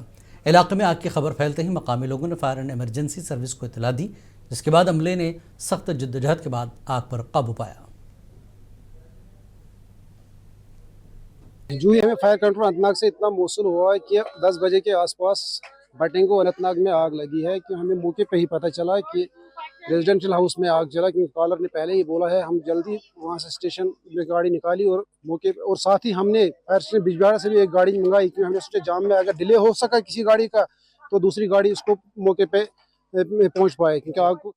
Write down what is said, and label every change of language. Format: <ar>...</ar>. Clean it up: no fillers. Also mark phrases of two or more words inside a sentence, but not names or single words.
<ur>علاقے میں آگ کی خبر پھیلتے ہی مقامی لوگوں نے فائر اینڈ ایمرجنسی سروس کو اطلاع دی، جس کے بعد عملے نے سخت جدوجہد کے بعد آگ پر قابو پایا۔ جو ہی ہمیں فائر کنٹرول اننت ناگ سے اتنا موصول ہوا ہے کہ 10 بجے کے آس پاس بٹنگو اننت ناگ میں آگ لگی ہے، کہ ہمیں موقع پہ ہی پتہ چلا کہ</ur> <en>residential house</en> <ur>میں آگ چلا، کیونکہ کالر نے پہلے ہی بولا ہے۔ ہم جلدی وہاں سے اسٹیشن میں گاڑی نکالی اور موقع پہ، اور ساتھ ہی ہم نے فائر اسٹیشن بجبیاڑا سے بھی ایک گاڑی منگائی، کیونکہ ہمیں سوچا جام میں اگر ڈیلے ہو سکا کسی گاڑی کا تو دوسری گاڑی اس کو موقع پہ پہنچ پائے، کیونکہ آگ کو۔</ur>